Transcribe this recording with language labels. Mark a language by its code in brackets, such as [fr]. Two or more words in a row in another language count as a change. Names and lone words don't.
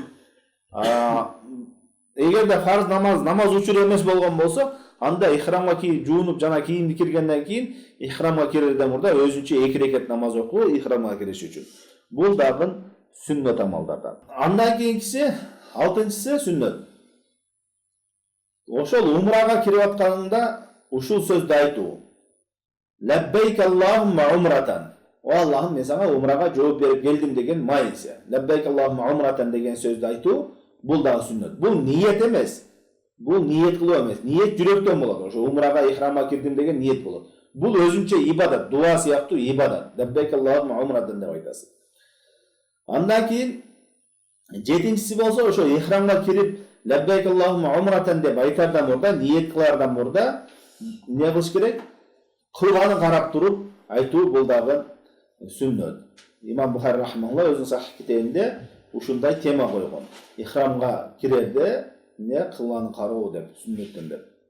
[ky] Эгерде фарыз намаз учуру эмес болгон болсо, анда ихрамга жуунуп жана кийимди киргенден кийин ихрамга кирерден мурда өзүнчө 2 рекет намаз окуу ихрамга кириш үчүн. Бул дагы сүннөт амалдардан. Андан кийинкиси, 6-чысы сүннөт. Ошол умрага кирип атканыңда ушул сөздү айтуу. [ar] لبيك اللهم عمرة. [ky] О Аллахым, мен сага умрага жооп берип келдим деген майысы. [ar] لبيك اللهم عمرة [ky] деген сөздү айтуу, бул дагы сүннөт. Бул ниет эмес. Бул ниет кылуу эмес. Ниет жүрөктөн болот. Ошо умрага ихрамга кирдим деген ниет болот. Бул өзүнчө ибадат, дуа сыяктуу ибадат. [ar] لبيك اللهم عمرة [ky] деп айтасың. Андан кийин 7-чиси болсо, ошо ихрамга кирип [ar] لبيك اللهم عمرة [ky] деп айтардан мурда, ниет кылардан мурда эмне кылыш керек? Кылганын карап туруп айтуу бул дагы сүннөт. Имам Бухари рахимахулла өзүнүн сахих китебинде ушундай тема койгон. Ихрамга кирерде не кылганы кароо деп, сүннөттөн деп.